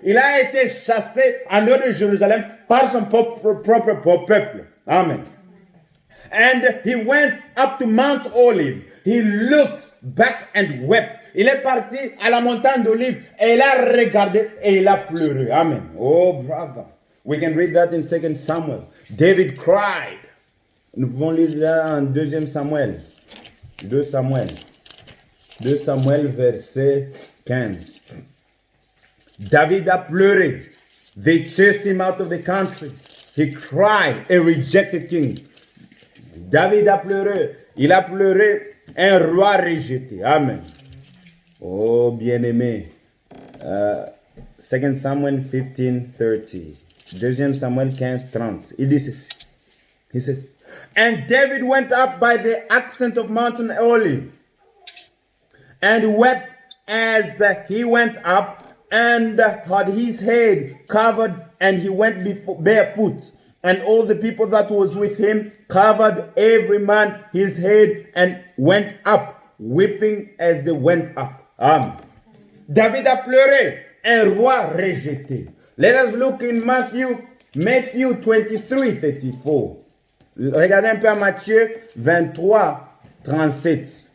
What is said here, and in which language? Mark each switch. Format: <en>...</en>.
<fr>Il a été chassé en dehors de Jérusalem par son propre peuple. Amen.</fr> <en>And he went up to Mount Olive. He looked back and wept.</en> <fr>Il est parti à la montagne d'Olive et il a regardé et il a pleuré.</fr> <en>Amen. Oh, brother. We can read that in 2 Samuel. David cried.</en> <fr>Nous pouvons lire là en 2 Samuel. 2 Samuel. 2 Samuel, verset 15. David a pleuré.</fr> <en>They chased him out of the country. He cried, a rejected king.</en> <fr>David a pleuré. Il a pleuré, un roi rejeté. Amen. Oh, bien-aimé. 2 Samuel 15:30. 2 Samuel 15:30. Il dit ceci.</fr> <en>He says, and David went up by the ascent of Mountain Olive, and wept as he went up, and had his head covered, and he went barefoot. And all the people that was with him covered every man his head, and went up, weeping as they went up. Amen.</en> <fr>David a pleuré, un roi rejeté.</fr> <en>Let us look in Matthew 23:34.</en> <fr>Regardez un peu à Matthieu 23:37.</fr>